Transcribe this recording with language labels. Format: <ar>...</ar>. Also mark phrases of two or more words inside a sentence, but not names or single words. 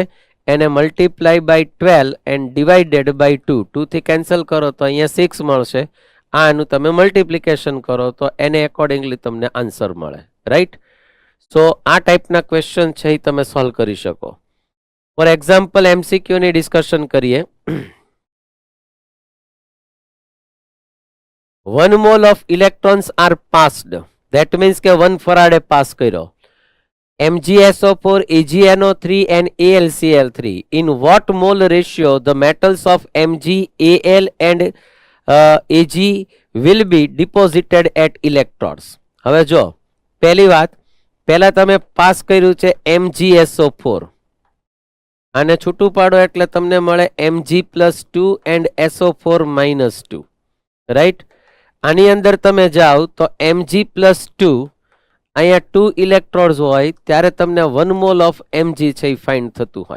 <gu>એને</gu> <en>multiply by 12 and divided by 2,</en> <gu>2 થી કેન્સલ કરો તો અહીંયા 6 મળશે. આનું તમે મલ્ટીપ્લિકેશન કરો તો એને એકોર્ડિંગલી તમને આન્સર મળે.</gu> <en>right, so</en> <gu>આ ટાઈપના ક્વેશ્ચન છે એ તમે સોલ્વ કરી શકો.</gu> <en>for example</en> <gu>એમસીક્યુની ડિસ્કશન કરીએ.</gu> <en>1 mole of electrons are passed. That means</en> <gu>કે 1 ફરાડે પાસ કર્યો. MgSO4, AgNO3 and AlCl3.</gu> <en>In what mole ratio the metals of Mg, Al and Ag will be deposited at electrodes?</en> <gu>હવે જો પહેલી વાત, પહેલા તમે પાસ કર્યું છે MgSO4 અને છૂટું પાડો એટલે તમને મળે Mg+2 and SO4 -2. રાઈટ, આની અંદર તમે જાઓ તો Mg+2 અહીંયા 2 ઇલેક્ટ્રોડ્સ હોય ત્યારે તમને 1</gu> <en>mole of</en> <gu>Mg છે એ ફાઇન્ડ થતું હોય.</gu>